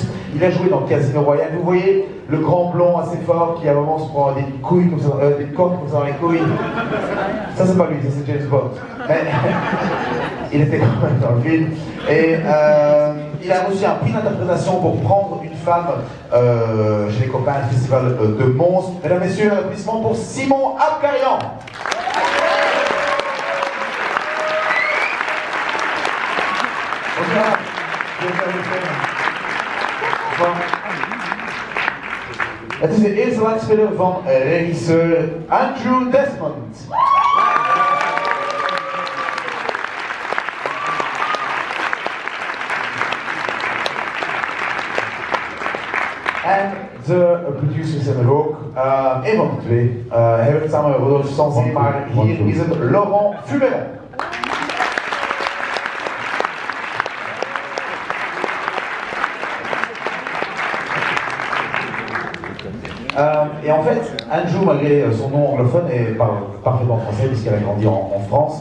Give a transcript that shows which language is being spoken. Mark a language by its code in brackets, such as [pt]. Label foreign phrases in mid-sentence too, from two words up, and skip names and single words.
[fr] Il a joué dans Casino Royale. Vous voyez le grand blond assez fort qui à un moment se prend des couilles comme ça, des cordes comme ça dans les couilles. Ça c'est pas lui, ça c'est James Bond. Mais il était quand même dans le film. Et il a reçu un prix d'interprétation pour prendre une femme chez les copains du festival de Mons. Mesdames, messieurs, un applaudissement pour Simon Abkarian. [nl] Het is de eerste langspeler van regisseur Andrew Desmond. En de producers zijn er ook. Een van de twee. Hij werkt samen met Rodolphe Sanzé, maar hier is het Laurent Fumerin. [fr] Et en fait, Andrew, malgré son nom anglophone, parle parfaitement français puisqu'elle a grandi en France.